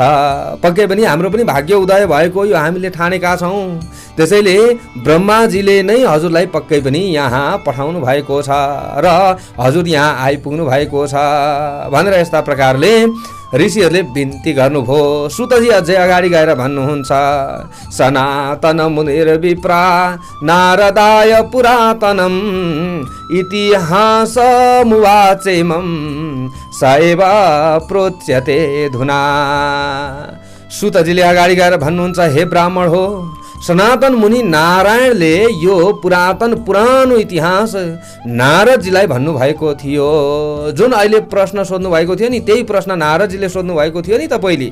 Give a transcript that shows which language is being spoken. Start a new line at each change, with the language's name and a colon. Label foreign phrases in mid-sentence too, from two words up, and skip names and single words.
Nepali: पक्कै पनि हाम्रो पनि भाग्य उदय भएको यो हामीले ठानेका छौँ। त्यसैले ब्रह्माजीले नै हजुरलाई पक्कै पनि यहाँ पठाउनु भएको छ र हजुर यहाँ आइपुग्नु भएको छ भनेर यस्ता प्रकारले ऋषिहरूले बिन्ती गर्नुभयो। सुतजी अझै अगाडि गएर भन्नुहुन्छ,
Sanskrit: सनातन मुनिर विप्रा नारदाय पुरातनम इतिहासमुवाचेमं स एव प्रोच्यते धुना।
Nepali: सुतजीले अगाडि गएर भन्नुहुन्छ, हे ब्राह्मण हो, सनातन मुनि नारायणले यो पुरानो इतिहास नारदजीलाई भन्नुभएको थियो। जुन अहिले प्रश्न सोध्नु भएको थियो नि, त्यही प्रश्न नारदजीले सोध्नु भएको थियो नि त पहिले।